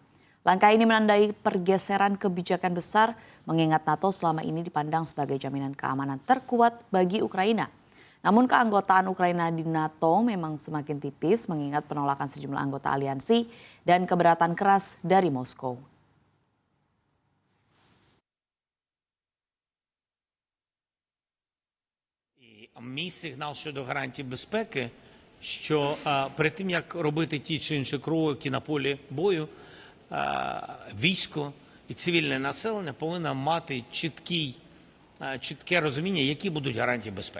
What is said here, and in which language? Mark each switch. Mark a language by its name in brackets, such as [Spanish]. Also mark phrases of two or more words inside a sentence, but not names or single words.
[Indonesian] Langkah ini menandai pergeseran kebijakan besar, mengingat NATO selama ini dipandang sebagai jaminan keamanan terkuat bagi Ukraina. Namun keanggotaan Ukraina di NATO memang semakin tipis mengingat penolakan sejumlah anggota aliansi dan keberatan keras dari Moskow. [Ukrainian] Мій сигнал щодо гарантій безпеки, що перед тим, як робити ті чи інші кроки на полі бою, військо і цивільне населення повинно мати чітке розуміння, які будуть гарантії безпеки.